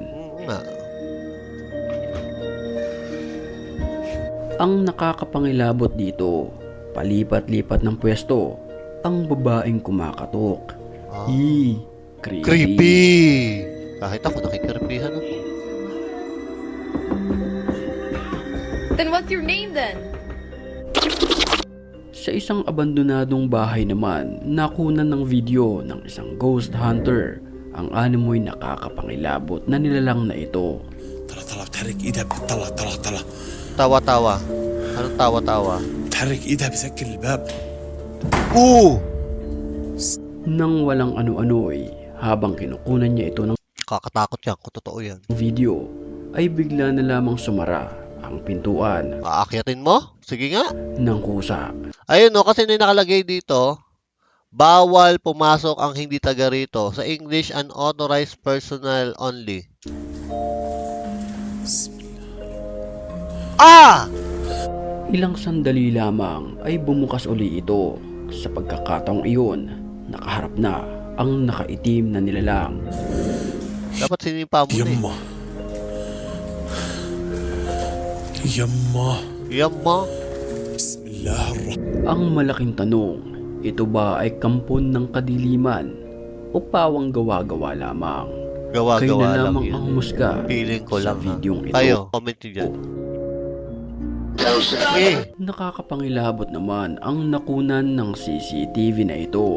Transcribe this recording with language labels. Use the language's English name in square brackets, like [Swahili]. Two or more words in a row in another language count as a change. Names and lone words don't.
[Filipino] Nga. Ang nakakapangilabot dito, palipat-lipat ng pwesto ang babaeng kumakatok. Ah. Creepy. Creepy! Kahit ako, nakikirpihan ako. [English] Then what's your name then? [Filipino] Sa isang abandonadong bahay naman, nakunan ng video ng isang ghost hunter ang animoy nakakapangilabot na nilalang na ito. [Arabic] طلع بتحرك ايدها طلع [Filipino] Tawa-tawa. Anong tawa-tawa? [Arabic] بتحرك ايدها بسكر الباب. [Filipino] Nang walang ano-ano'y, habang kinukunan niya ito ng Kakatakot yan kung totoo yan. video, ay bigla na lamang sumara ang pintuan Aakyatin mo? Sige nga. ng kusa. Ayun no, kasi may nakalagay dito, bawal pumasok ang hindi taga rito. Sa English, [English] unauthorized personnel only. [Filipino] Ah! Ilang sandali lamang ay bumukas uli ito. Sa pagkakataong iyon, nakaharap na ang nakaitim na nilalang. Dapat sinimpa mo na eh. [Arabic] يمه يمه [Filipino] Yamma. [Arabic] بسم الله الرحمن [Filipino] Ang malaking tanong, ito ba ay kampon ng kadiliman o pawang gawa-gawa lamang? Kayo Gawa-gawa na lang lamang yun. ang humusga Feeling ko sa lang ha. videong ito. Kayo, comment nyo dyan. Eh, Nakakapangilabot naman ang nakunan ng CCTV na ito.